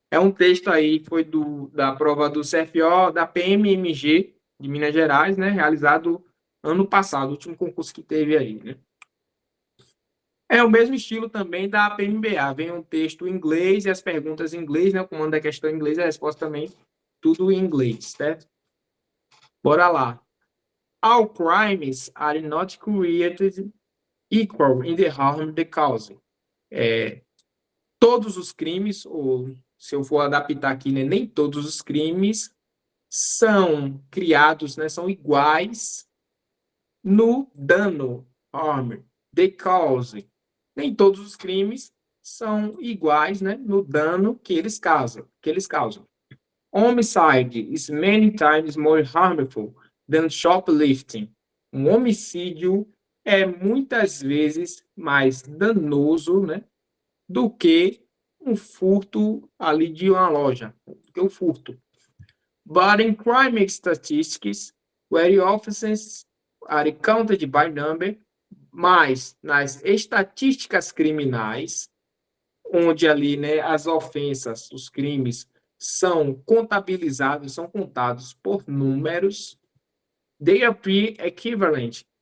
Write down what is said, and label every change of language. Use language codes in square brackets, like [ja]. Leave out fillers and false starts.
[pt] É um texto aí que foi da prova do CFO, da PMMG de Minas Gerais, né? Realizado ano passado, o último concurso que teve aí, né? É o mesmo estilo também da PMBA. Vem um texto em inglês e as perguntas em inglês, né? O comando da questão em inglês e a resposta também, tudo em inglês, certo? Bora lá. [en] All crimes are not created equal in the harm they cause. [pt] Todos os crimes, ou se eu for adaptar aqui, né, nem todos os crimes são criados, né, são iguais no dano, harm, [en] they cause. [pt] Nem todos os crimes são iguais, né, no dano que eles causam. [en] Homicide is many times more harmful than shoplifting. [pt] Um homicídio é muitas vezes mais danoso, né, do que um furto ali de uma loja, do que o furto. [en] But in crime statistics, where offenses are counted by number, [pt] mas nas estatísticas criminais, onde ali, né, as ofensas, os crimes são contabilizados, são contados por números, [en] they appear equivalent.